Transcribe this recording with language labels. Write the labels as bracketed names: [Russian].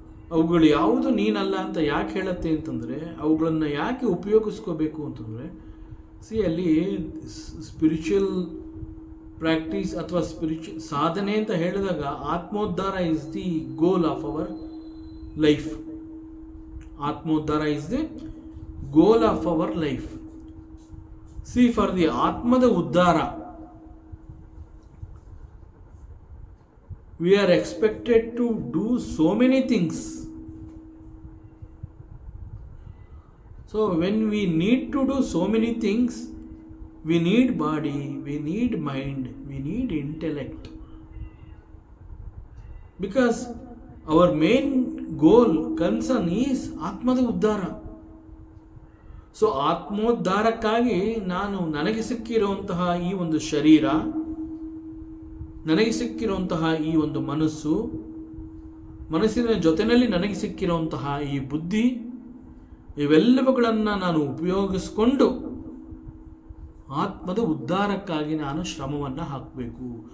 [Kannada] ಅವುಗಳು ಯಾವುದು ನೀನಲ್ಲ ಅಂತ ಯಾಕೆ ಹೇಳುತ್ತೆ ಅಂತಂದರೆ, ಅವುಗಳನ್ನು ಯಾಕೆ ಉಪಯೋಗಿಸ್ಕೋಬೇಕು ಅಂತಂದರೆ, ಅಲ್ಲಿ ಸ್ಪಿರಿಚುವಲ್ ಪ್ರಾಕ್ಟೀಸ್ ಅಥವಾ ಸ್ಪಿರಿಚುವಲ್ ಸಾಧನೆ ಅಂತ ಹೇಳಿದಾಗ ಆತ್ಮೋದ್ಧಾರ [English] Is the goal of our life. [Kannada] ಆತ್ಮೋದ್ಧಾರ [English] Is the goal of our life. See, for the Atmada Uddhara, we are expected to do so many things. So when we need to do so many things, we need body, we need mind, we need intellect. Because our main goal, concern is Atmada Uddhara. [Kannada] So ಆತ್ಮೋದ್ಧಾರಕ್ಕಾಗಿ ನಾನು ನನಗೆ ಸಿಕ್ಕಿರುವಂತಹ ಈ ಒಂದು ಶರೀರ, ನನಗೆ ಸಿಕ್ಕಿರುವಂತಹ ಈ ಒಂದು ಮನಸ್ಸಿನ ಜೊತೆಯಲ್ಲಿ ನನಗೆ ಸಿಕ್ಕಿರುವಂತಹ ಈ ಬುದ್ಧಿ, ಇವೆಲ್ಲವುಗಳನ್ನು ನಾನು ಉಪಯೋಗಿಸ್ಕೊಂಡು ಆತ್ಮದ ಉದ್ಧಾರಕ್ಕಾಗಿ ನಾನು ಶ್ರಮವನ್ನು ಹಾಕಬೇಕು.